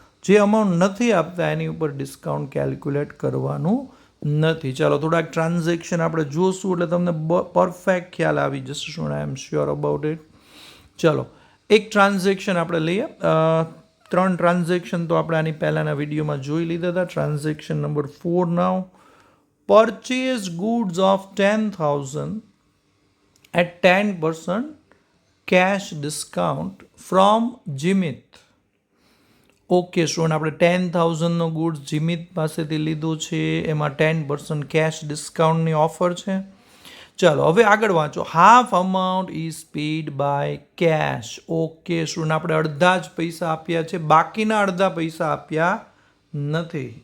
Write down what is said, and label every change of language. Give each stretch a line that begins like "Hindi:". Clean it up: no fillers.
Gujarati: જે અમાઉન્ટ નથી આપતા એની ઉપર ડિસ્કાઉન્ટ કેલ્ક્યુલેટ કરવાનું નથી. ચાલો થોડાક ટ્રાન્ઝેક્શન આપણે જોશું એટલે તમને પરફેક્ટ ખ્યાલ આવી જશે. શું
English: I am sure about it.
Gujarati: ચાલો એક ટ્રાન્ઝેક્શન આપણે લઈએ. 3 ટ્રાન્ઝેક્શન તો આપણે આની પહેલાંના વિડીયોમાં જોઈ લીધા હતા. Transaction number 4 now.
English: Purchase goods of 10,000 at 10% cash discount from Jimit.
Gujarati: Okay student, આપણે 10,000નો ગુડ્સ જીમિત પાસેથી લીધો છે, એમાં 10% કેશ ડિસ્કાઉન્ટની ઓફર છે. ચાલો હવે આગળ વાંચો.
English: Half amount is paid by cash.
Gujarati: Okay student, આપણે અડધા જ પૈસા આપ્યા છે, બાકીના અડધા પૈસા આપ્યા નથી.